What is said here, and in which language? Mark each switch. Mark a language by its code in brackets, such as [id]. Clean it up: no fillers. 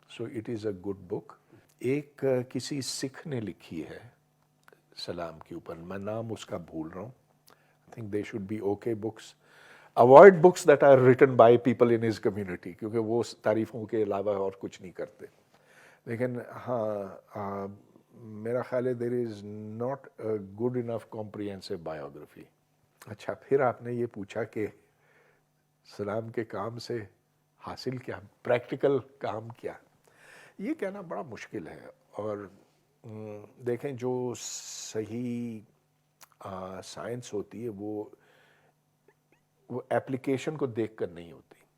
[en] So it is a good book. [ur] ایک کسی سکھ نے لکھی ہے سلام کے اوپر، میں نام اس کا بھول رہا ہوں. [en] I think they should be okay books. Avoid books that are written by people in his community [ur] کیونکہ وہ تعریفوں کے علاوہ اور کچھ نہیں کرتے. لیکن ہاں میرا خیال ہے [en] there is not a good enough comprehensive biography. [ur] اچھا، پھر آپ نے یہ پوچھا کہ سلام کے کام سے حاصل کیا، پریکٹیکل کام کیا. یہ کہنا بڑا مشکل ہے. اور دیکھیں جو صحیح سائنس ہوتی ہے وہ ایپلیکیشن کو دیکھ کر نہیں ہوتی.